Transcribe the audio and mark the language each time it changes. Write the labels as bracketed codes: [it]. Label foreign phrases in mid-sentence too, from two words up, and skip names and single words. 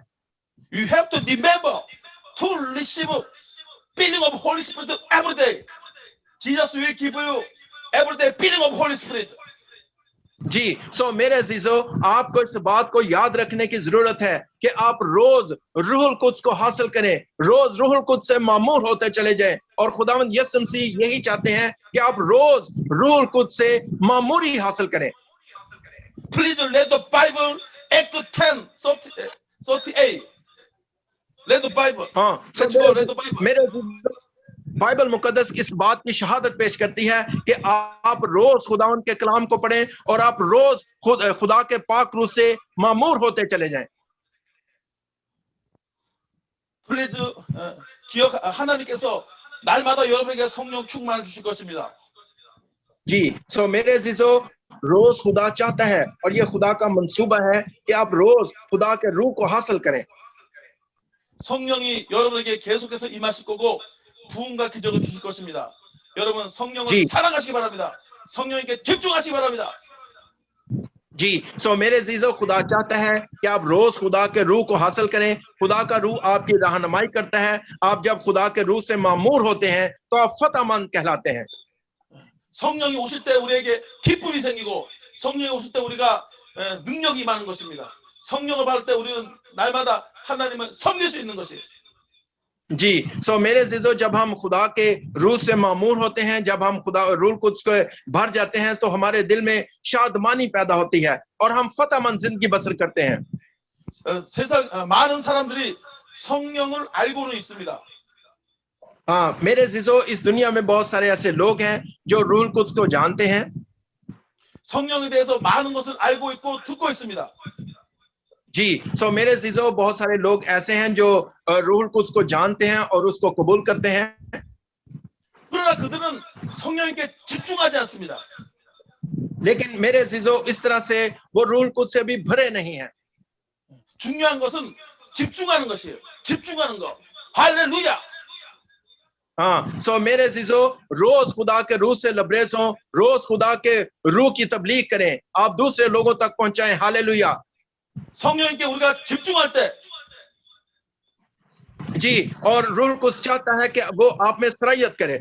[en] You have to remember to receive feeling of Holy Spirit every day. Jesus will give you every day feeling of Holy Spirit. [ur] جی، سو میرے عزیزوں، آپ کو اس بات کو یاد رکھنے کی ضرورت ہے کہ آپ روز روح قدس کو حاصل کریں، روز روح قدس سے معمور ہوتے چلے جائیں، اور خداوند یسوع مسیح یہی چاہتے ہیں کہ آپ روز روح قدس سے معموری حاصل کریں. [en] Please read the Bible, Act 10:38. Read the Bible. [ur] हाँ, [en] Let's go, read the Bible. [ur] میرے بائبل مقدس اس بات کی شہادت پیش کرتی ہے کہ آپ روز خداوند کے کلام کو پڑھیں اور آپ روز خدا کے پاک روح سے معمور ہوتے چلے جائیں. [ko] Please 하나님께서 날마다 여러분에게 성령 충만을 주실 것입니다. [ur] جی، سو میرے عزیزوں، روز خدا چاہتا ہے اور یہ خدا کا منصوبہ ہے کہ آپ روز خدا کے روح کو حاصل کریں. [ko] 성령이 여러분에게 계속해서 임하실 거고 부흥과 기적을 주실 것입니다. 여러분 성령을 지. 사랑하시기 바랍니다. 성령에게 집중하시기 바랍니다. [ur] جی، سو میرے عزیزوں، خدا چاہتا ہے کہ آپ روز خدا کے روح کو حاصل کریں. خدا کا روح آپ کی رہنمائی کرتا ہے۔ آپ جب خدا کے روح سے معمور ہوتے ہیں تو آپ فتح مند کہلاتے ہیں. [ko] 성령이 오실 때 우리에게 기쁨이 생기고 성령이 오실 때 우리가 능력이 임하는 것입니다. 성령을 받을 때 우리는 날마다 하나님을 섬길 수 있는 것이에요. [ur] جی، سو میرے عزیزوں، جب ہم خدا کے روح سے معمور ہوتے ہیں، جب ہم خدا روح قدس کو بھر جاتے ہیں تو ہمارے دل میں شادمانی پیدا ہوتی ہے اور ہم فتح مند زندگی بسر کرتے ہیں. [ko] 세상 많은 사람들이 성령을 알고는 있습니다. [ur] ہاں، میرے عزیزوں، اس دنیا میں بہت سارے ایسے لوگ ہیں جو روح قدس کو جانتے ہیں. [ko] 성령에 대해서 많은 것을 알고 있고 듣고 있습니다. [ur] جی، سو میرے عزیزوں، بہت سارے لوگ ایسے ہیں جو روح قدس کو جانتے ہیں اور اس کو قبول کرتے ہیں. [ko] 그러나 그들은 성령님께 집중하지 않습니다. [ur] لیکن میرے عزیزوں، اس طرح سے وہ روح قدس سے بھی بھرے نہیں ہیں. [ko] 중요한 것은 집중하는 것이에요. 집중하는 거. 할렐루야. [ur] ہاں، سو میرے عزیزوں، روز خدا کے روح سے لبریز ہوں، روز خدا کے روح کی تبلیغ کریں، آپ دوسرے لوگوں تک پہنچائیں. हालेलुया। [ko] 성령님께 우리가 집중할 때 [ur] جی، اور روح کچھ چاہتا ہے کہ وہ آپ میں سرایت کرے.